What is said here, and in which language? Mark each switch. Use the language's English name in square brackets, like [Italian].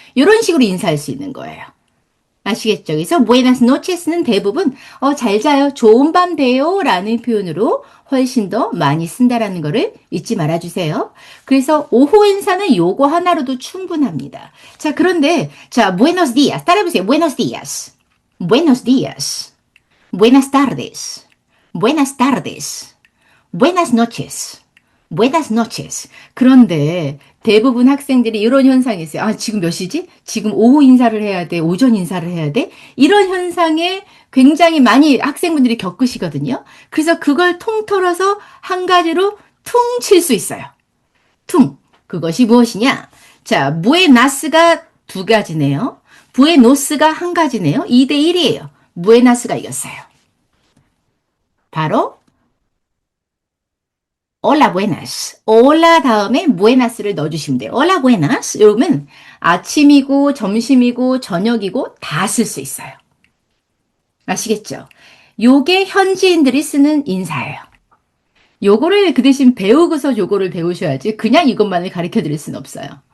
[Korean] 이런 식으로 인사할 수 있는 거예요. 아시겠죠? 그래서 [Spanish] buenas noches [Korean] 는 대부분 잘 자요, 좋은 밤 돼요 라는 표현으로 훨씬 더 많이 쓴다라는 거를 잊지 말아주세요. 그래서 오후 인사는 요거 하나로도 충분합니다. 자, 그런데 자, [Spanish] buenos días [Korean] 따라해보세요. [Spanish] buenos días, buenos días, buenas tardes, buenas tardes, buenas noches, buenas noches. [Korean] 그런데 대부분 학생들이 이런 현상이 있어요. 아, 지금 몇 시지? 지금 오후 인사를 해야 돼? 오전 인사를 해야 돼? 이런 현상에 굉장히 많이 학생분들이 겪으시거든요. 그래서 그걸 통틀어서 한 가지로 퉁 칠 수 있어요. 퉁. 그것이 무엇이냐? 자, 부에나스가 두 가지네요. 부에노스가 한 가지네요. 2대 1이에요. 부에나스가 이겼어요. [Spanish] 바로 Hola buenas. Hola [Korean] 다음에 [Spanish] buenas [Korean] 를 넣어주시면 돼요. [Spanish] Hola buenas. [Korean] 이러면 아침이고 점심이고 저녁이고 다 쓸 수 있어요. 아시겠죠? 요게 현지인들이 쓰는 인사예요. 요거를 그 대신 배우고서 요거를 배우셔야지 그냥 이것만을 가르쳐 드릴 수는 없어요.